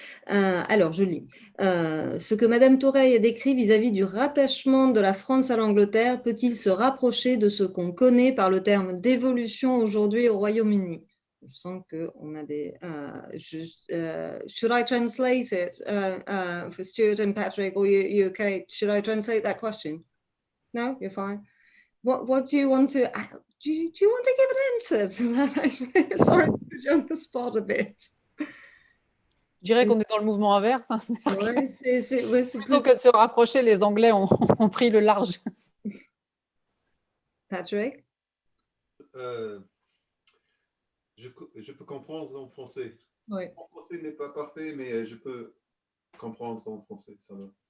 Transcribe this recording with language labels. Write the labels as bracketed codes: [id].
[fr] Alors je lis. Ce que Madame Toureille a décrit vis-à-vis du rattachement de la France à l'Angleterre peut-il se rapprocher de ce qu'on connaît par le terme d'évolution aujourd'hui au Royaume-Uni? Je sens qu'on a des... [en] should I translate it for Stuart and Patrick, or you okay? Should I translate that question? No, you're fine. What do you want to... Do you want to give an answer to that? Sorry to put you on the spot a bit. [fr] Je dirais qu'on est dans le mouvement inverse. Hein. Ouais, Plutôt que de se rapprocher, les Anglais ont pris le large. Patrick? Je peux comprendre en français. Oui. Mon français n'est pas parfait, mais je peux comprendre en français, ça va.